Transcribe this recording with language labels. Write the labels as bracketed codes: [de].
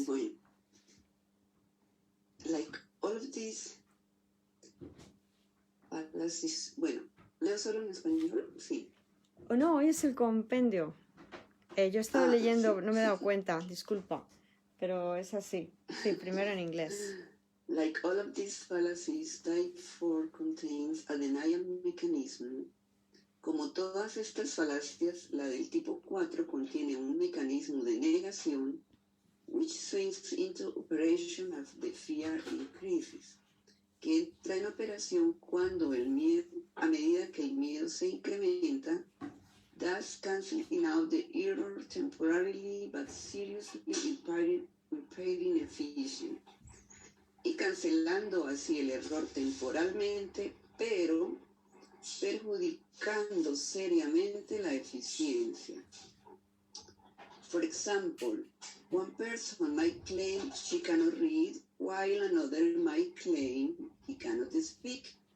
[es] Bueno, [en] like all of these fallacies, [es] bueno, ¿leo solo en español? Sí. Oh, no, hoy es el compendio. Yo he estado leyendo, sí. no me he dado cuenta, disculpa, pero es así. Sí, primero en inglés. [en] Like all of these fallacies, type 4 contains a denial mechanism. [es] Como todas estas falacias, la del tipo 4 contiene un mecanismo de negación [en] which swings into operation as the fear increases, [es] que entra en operación cuando el miedo, a medida que el miedo se incrementa, [en] thus cancelling out the error temporarily but seriously impairing efficiency, [es] y cancelando así el error temporalmente, pero perjudicando seriamente la eficiencia. [en] For example, one person might claim she cannot read, while another might claim he cannot speak.